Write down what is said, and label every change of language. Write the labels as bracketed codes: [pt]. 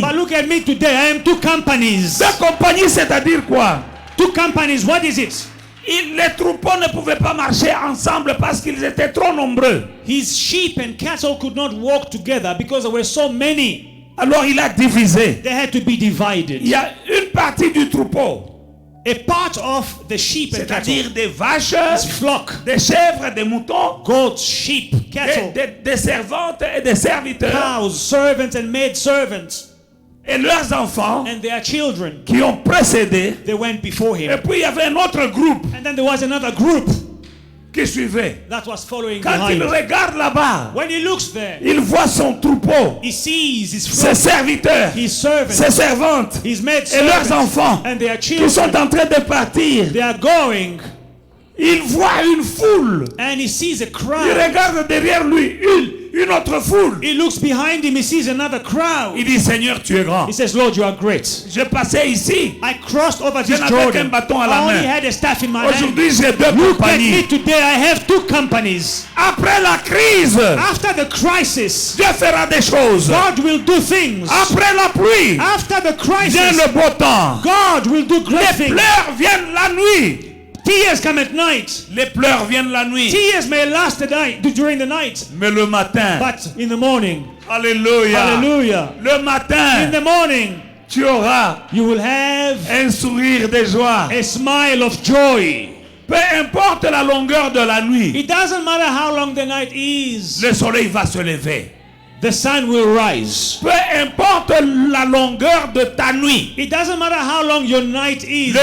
[en] But look at me today. I am two companies. [fr] Deux compagnies, c'est-à-dire quoi? [en] Two companies, what is it? [fr] Les troupeaux ne pouvaient pas marcher ensemble parce qu'ils étaient trop nombreux. [en] His sheep and cattle could not walk together because there were so many. [fr] Alors il a divisé. [en] They had to be divided. [fr] Il y a une partie du troupeau, [en] A part of the sheep and cattle, [fr] c'est-à-dire des vaches, [en] his flock, [fr] des chèvres, des moutons, [en] goats, sheep, cattle, [fr] des servantes et des serviteurs, [en] cows, servants and maid servants, [fr] et leurs enfants [en] and their children. [fr] qui ont précédé. [en] They went before [fr] Et [en] him. [fr] puis il y avait un autre groupe [en] And then there was another group [fr] qui suivait. [en] that was following [fr] Quand il [en] behind. [fr] regarde là-bas, [en] When he looks there, [fr] il voit son troupeau, [en] he sees his [fr] ses serviteurs, [en] his servants, [fr] ses servantes [en] his maid [fr] et leurs [en] servants, [fr] enfants [en] and their [fr] qui sont [en] children. [fr] en train de partir. [en] They are going, [fr] Il voit une foule. [en] and he sees a [fr] Il [en] crowd. [fr] regarde derrière lui une autre foule. [en] He looks behind him, he sees another crowd. [fr] Il dit, Seigneur, tu es grand. [en] He says, Lord, you are great. [fr] Je passais ici. [en] I crossed over [fr] Je [en] this [fr] n'avais qu'un [en] Jordan. [fr] bâton à [en] I [fr] la [en] only [fr] main. [en] had a staff in my hand. [fr] Aujourd'hui, j'ai deux [en] Look at me [fr] compagnies. [en] today, I have two companies. [fr] Après la crise, [en] After the crisis, [fr] Dieu fera des choses. [en] God will do things. [fr] Après la pluie, [en] After the [fr] vient [en] crisis, [fr] le beau temps. [en] God will do great [fr] Les [en] things. [fr] pleurs viennent la nuit. [en] Tears come at night. [fr] Les pleurs viennent la nuit. [en] Tears may last the night, during the night, [fr] Mais le matin, [en] but in the morning, [fr] alléluia. [en] hallelujah, [fr] Le [en] in [fr] matin, [en] the morning, [fr] tu auras [en] you will have [fr] un sourire de joie. [en] a smile of joy. [fr] Peu importe la longueur de la nuit, [en] It doesn't matter how long the night is, [fr] le soleil va se lever. [en] the sun will rise. [fr] Peu importe la longueur de ta nuit, [en] It doesn't matter how long your night is,